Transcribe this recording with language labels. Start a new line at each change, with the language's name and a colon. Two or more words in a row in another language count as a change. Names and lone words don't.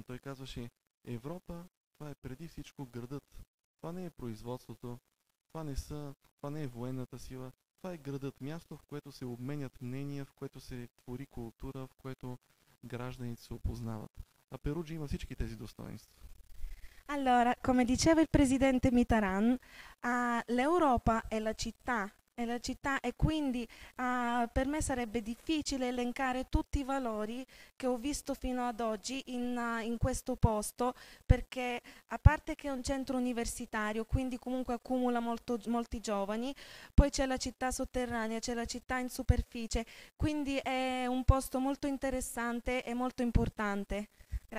Bulgarian: Той казваше: Европа, това е преди всичко градът. Това не е производството, това не е военната сила, това е градът, място, в което се обменят мнения, в което се твори култура, в което гражданите се опознават. A Perugia има всички тези достоинства.
Italian: Allora, come diceva il presidente Mitterrand, l'Europa è la città e quindi per me sarebbe difficile elencare tutti i valori che ho visto fino ad oggi in questo posto, perché a parte che è un centro universitario, quindi comunque accumula molti giovani, poi c'è la città sotterranea, c'è la città in superficie, quindi è un posto molto interessante e molto importante.